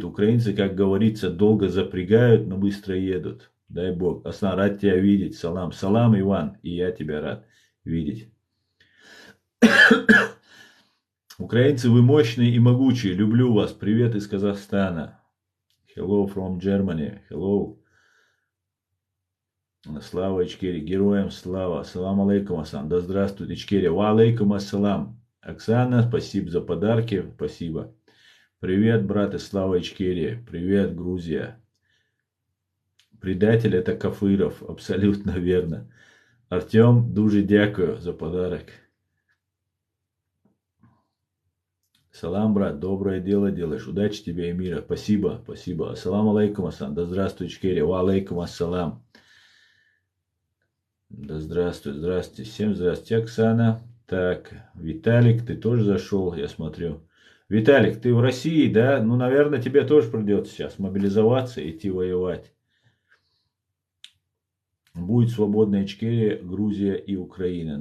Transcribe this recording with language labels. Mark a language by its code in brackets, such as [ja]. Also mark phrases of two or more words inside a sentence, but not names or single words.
[ru] Украинцы, как говорится, долго запрягают, но быстро едут. Дай Бог. Аслан, рад тебя видеть. Салам. Салам, Иван. И я тебя рад видеть. Украинцы, вы мощные и могучие. Люблю вас. Привет из Казахстана. [en] Hello from Germany. Hello. [ru] Слава Ичкерии. Героям слава. [ar] السلام عليكم, Асан. [ru] Да здравствует Ичкерия. [ar] وعليكم السلام. [ru] Оксана, спасибо за подарки. Спасибо. Привет, брат из Слава Ичкерии. Привет, Грузия. Предатель это Кафыров. Абсолютно верно. [uk] Артем, дуже дякую за подарок. [ru] Салам, брат, доброе дело делаешь. Удачи тебе и мира. Спасибо, спасибо. [ar] السلام عليكم, Асан. [ru] Да здравствуй, Ичкерия. [ar] وعليكم السلام. [ru] Да здравствуй, здравствуйте. Всем здравствуйте, Оксана. Так, Виталик, ты тоже зашел, я смотрю. Виталик, ты в России, да? Ну, наверное, тебе тоже придется сейчас мобилизоваться и идти воевать. Будет свободная Ичкерия, Грузия и Украина.